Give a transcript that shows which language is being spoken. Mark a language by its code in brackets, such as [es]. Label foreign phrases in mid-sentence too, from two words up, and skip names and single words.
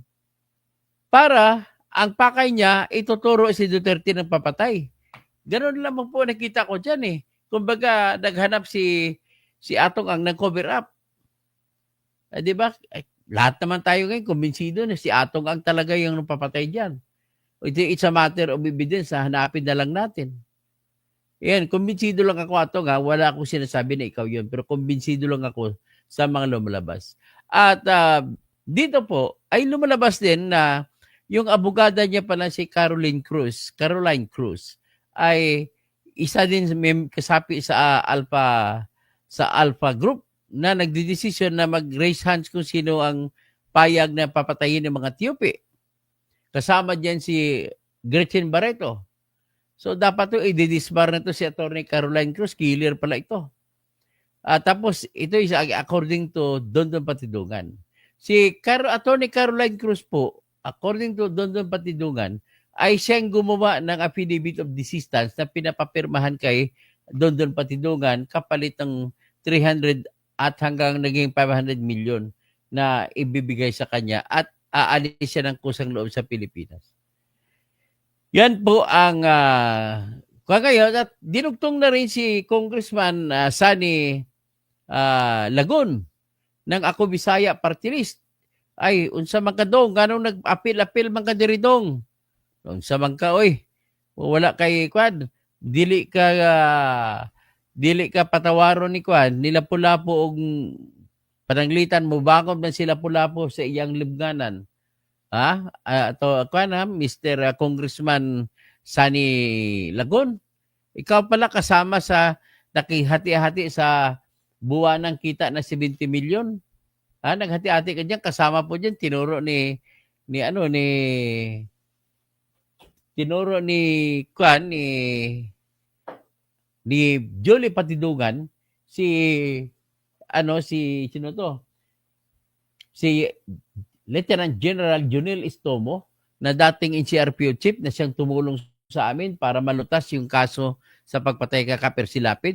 [tl] Para ang pakay niya, ituturo si Duterte ng papatay. Ganun lamang po nakita ko dyan eh. Kumbaga, naghanap si Atong Ang ng [en] cover up. [tl] Di ba? Lahat naman tayo ngayon, kumbinsido na si Atong Ang talaga yung papatay dyan. [en] It's a matter of evidence, [tl] hanapin na lang natin. Yan, kumbinsido lang ako, Atong, wala akong sinasabi na ikaw yun, pero kumbinsido lang ako sa mga lumalabas. At dito po, ay lumalabas din na yung abogada niya pala si Caroline Cruz, ay isa din kasapi sa Alpha Group na nagdidesisyon na mag- [en] raise hands [tl] kung sino ang payag na papatayin ng mga tiyupi. Kasama diyan si Gretchen Barreto. So dapat to i-disbar na to si Attorney Caroline Cruz, killer pala ito. Tapos ito [en] is according to [tl] Dondon Patidungan. Si Attorney Caroline Cruz po, [en] according to [tl] Dondon Patidungan, ay siyang gumawa ng [en] affidavit of desistance [tl] na pinapapirmahan kay Dondon Patidungan kapalit ng 300 at hanggang naging 500 million na ibibigay sa kanya at aalis siya ng kusang loob sa Pilipinas. Yan po ang ngayon at dinugtong na rin si Congressman Sani Lagun ng Ako Bisaya Party List. [ceb] Ay, unsa man ka dong, ganong nag-apil-apil man ka diri dong. Unsa man ka, oy, wala kay kwan, dili ka patawaron ni kwan, nila Lapu-Lapu og pananglitan mo bangon man sila Lapu-Lapu sa iyang libnganan. [tl] Mr. Congressman Sani Lagun, ikaw pala kasama sa nakihati-hati sa buwanang kita na 70 million. Naghati-hati ka diyan, kasama po diyan tinuro ni Jolie Patidungan si Lieutenant General Junel Estomo na dating NCRPO chief na siyang tumulong sa amin para malutas yung kaso sa pagpatay kay Kaper Silapid.